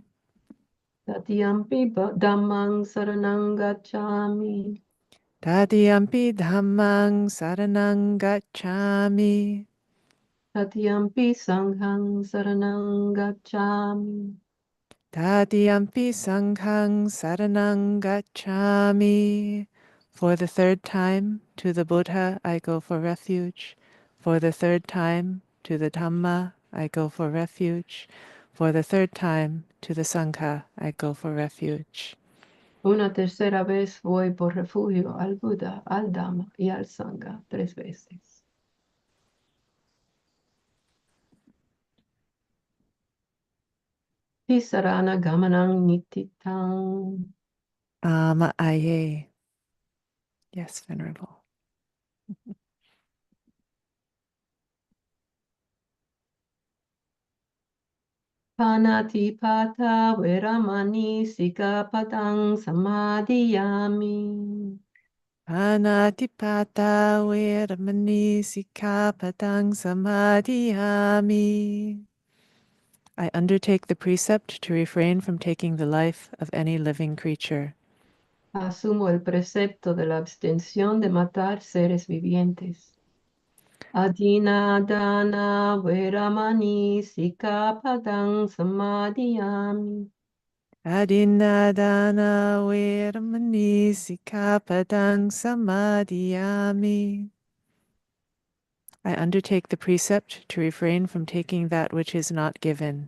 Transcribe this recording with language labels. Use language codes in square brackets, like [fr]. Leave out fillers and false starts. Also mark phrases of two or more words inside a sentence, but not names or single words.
[pi] Tatyampi dhammang saranang gacchami. Tatyampi dhammang saranang gacchami. Tatyampi sanghang saranang gacchami. Tatyampi sanghang saranang gacchami. [en] For the third time, to the Buddha I go for refuge. For the third time, to the Dhamma I go for refuge. For the third time, to the Sangha I go for refuge. [es] Una tercera vez voy por refugio al Buda, al Dhamma y al Sangha 3 veces. [pi] Tisarana gamanang nititang. [en] Ayya. Yes, Venerable. [pi] Panatipata veramani sikapadang samadhiyami. Anatipata veramani sikkhapadang samadhiyami. [en] I undertake the precept to refrain from taking the life of any living creature. [es] Asumo el precepto de la abstención de matar seres vivientes. [pi] Adinadana veramani sikapadang samadhiyami. Adinadana veramani sikkhapadang samadhiyami. [en] I undertake the precept to refrain from taking that which is not given.